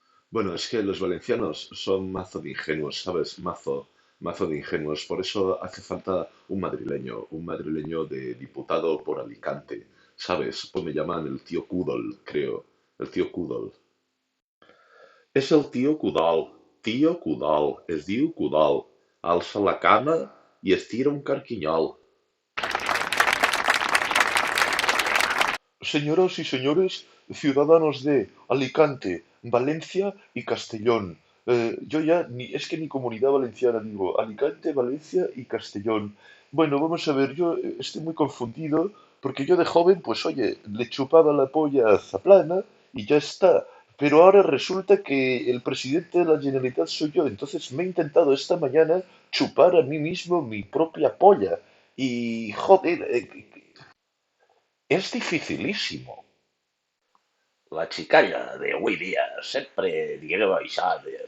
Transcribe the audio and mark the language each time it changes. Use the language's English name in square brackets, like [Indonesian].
[Spanish] Bueno, es que los valencianos son mazo de ingenuos, ¿sabes? Mazo de ingenuos. Por eso hace falta un madrileño de diputado por Alicante, ¿sabes? Pues me llaman el tío Cudol, creo. El tío Cudol. [Catalan] És el tio Cudol, es diu Cudol. Alça la cama i estira un carquinyol. [Spanish] Señoras y señores, ciudadanos de Alicante, Valencia y Castellón. Yo ya es que ni Comunidad Valenciana digo, Alicante, Valencia y Castellón. Bueno, vamos a ver, yo estoy muy confundido porque yo de joven, pues oye, le chupaba la polla a Zaplana y ya está. Pero ahora resulta que el presidente de la Generalitat soy yo, entonces me he intentado esta mañana chupar a mí mismo mi propia polla. Y, joder, es dificilísimo. [Catalan] La xicalla d'avui dia sempre digueu això de